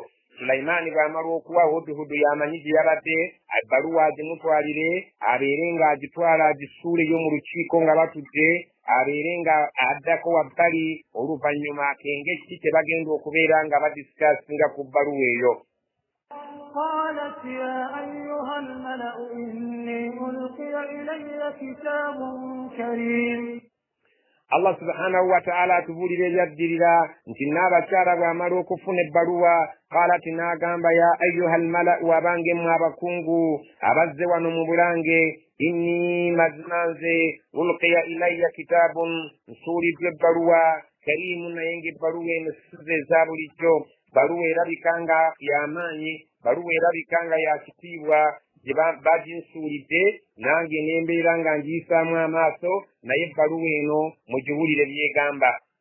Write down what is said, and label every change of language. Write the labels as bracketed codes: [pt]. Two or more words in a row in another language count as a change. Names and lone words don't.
[lg] Sulaimaani bw'amala okuwa Hudhudu yamanyi gye yabadde ebbaluwa agimutwalire abeere ng'agitwala agisuuleyo mu lukiiko nga batudde, abeere nga addako wabbali oluvannyuma akenge kiki kye bagenda okubeera nga badisikasinga ku bbaluwa eyo. [ar] قالت يا أيها الملأ إني إلي كتاب كريم. الله سبحانه وتعالى [lg] atubulira ebyaddirira nti n'abakyala bw'amala okufuna ebbaluwa qalat n'agamba ya [ar] أيها الملأ [lg] abange mmwe abakungu abazze wano mu bulange inni maznanze [ar] ألقي إلي كتاب [lg] nsuuliddwa ebbaluwa karimu naye ng'ebbaluwa eno size eza bulijjo baluwa erabika nga y'amaanyi baluwa erabika nga ya kitiibwa gye baginsuulidde nange n'embeera nga ngiyisaamu amaaso naye ebbaluwa eno mugiwulire byegamba